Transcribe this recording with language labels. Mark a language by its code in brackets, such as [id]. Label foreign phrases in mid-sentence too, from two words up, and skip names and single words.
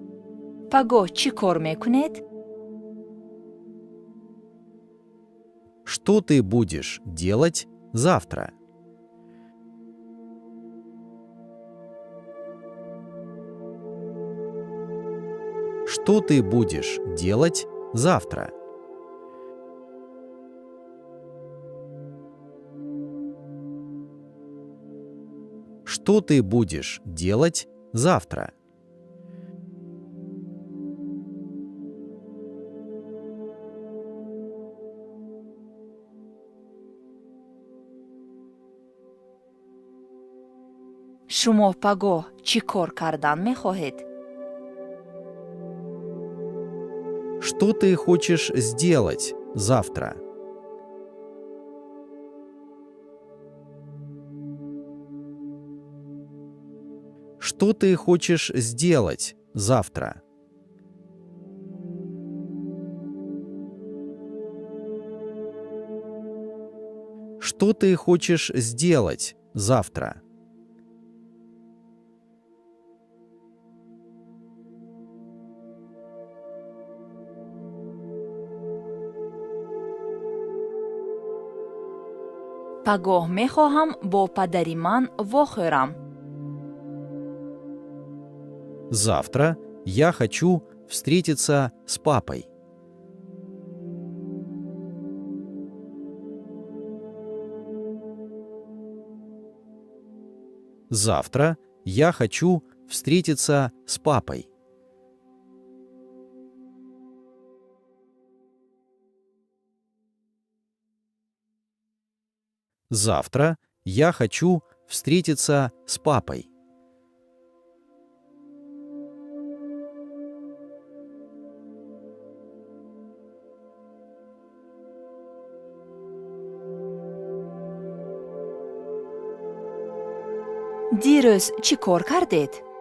[tg] пагоҳ чӣ кор мекунед? [ru] Что ты будешь делать завтра? Что ты будешь делать завтра? Что ты будешь делать завтра? [tg] شما پگاه چی کار کردن می‌خواهید؟ [ru] Что ты хочешь сделать завтра? Что ты хочешь сделать завтра? Что ты хочешь сделать завтра? [tg] پگاه می‌خواهم با پدری من واخورم. [ru] Завтра я хочу встретиться с папой. Завтра я хочу встретиться с папой. Завтра я хочу встретиться с папой. [tg] دیروز چی کار کردید؟